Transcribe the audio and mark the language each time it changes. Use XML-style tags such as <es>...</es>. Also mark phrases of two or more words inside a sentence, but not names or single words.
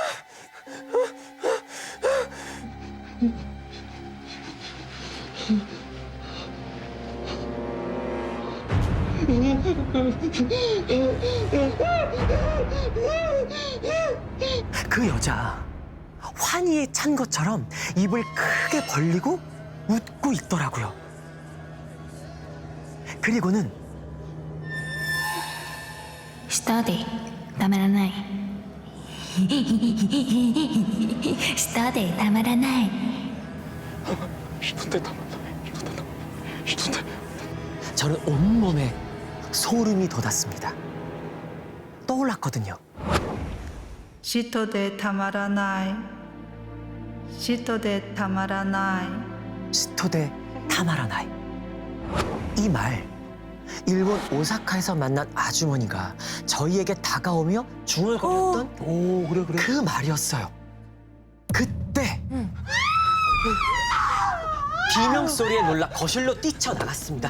<ko>그 여자 환희에 찬 것처럼 입을 크게 벌리고 웃고 있더라고요. 그리고는</ko> <ja>舌でたまらない舌でたまらない</ja> <ko>저는 온몸에 소름이 돋았습니다. 떠올랐거든요.</ko> <ja>嫉でたまらない嫉でたまらない嫉妬でたまらない.</ja> <ko>이 말, 일본 오사카에서 만난 아주머니가 저희에게 다가오며 중얼거렸던 오 그래 그래. 그 말이었어요. 그때 비명 소리에 놀라 거실로 뛰쳐나갔습니다.</ko>